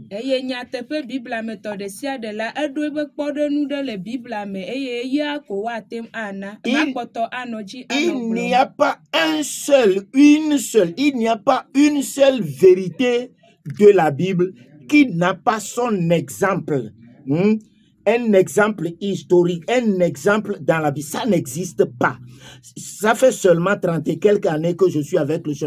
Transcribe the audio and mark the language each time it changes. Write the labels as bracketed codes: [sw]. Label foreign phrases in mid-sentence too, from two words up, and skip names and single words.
[ee] Eye nyateƒe bibla me tɔ ɖe sia ɖe la eɖo ebe kpɔɖenu ɖe le bibla me eye eya ko woatem ana makpɔtɔ anɔ dzi anɔ [fr] Il n'y a pas il n'y a pas une seule vérité de la Bible qui n'a pas son exemple. Un exemple historique, un exemple dans la Bible. Ça n'existe pas. Ça fait seulement 30 et quelques années que je suis avec le Seigneur.